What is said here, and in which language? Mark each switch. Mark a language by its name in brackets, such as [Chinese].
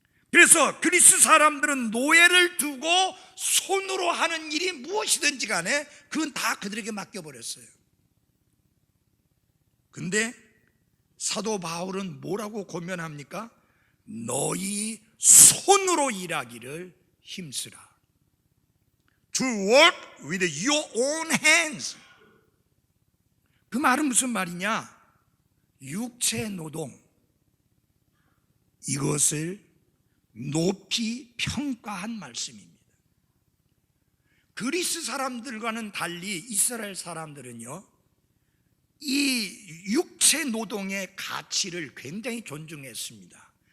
[Korean] 그래서 그리스 사람들은 노예를 두고 손으로 하는 일이 무엇이든지 간에 그건 다 그들에게 맡겨버렸어요. 근데 사도 바울은 뭐라고 고면합니까? 너희 손으로 일하기를 힘쓰라. [English] To work with your own hands. [Korean] 그 말은 무슨 말이냐? 육체 노동, 이것을 높이 평가한 말씀입니다. 그리스 사람들과는 달리 이스라엘 사람들은요, 이 육체 노동의 가치를 굉장히 존중했습니다.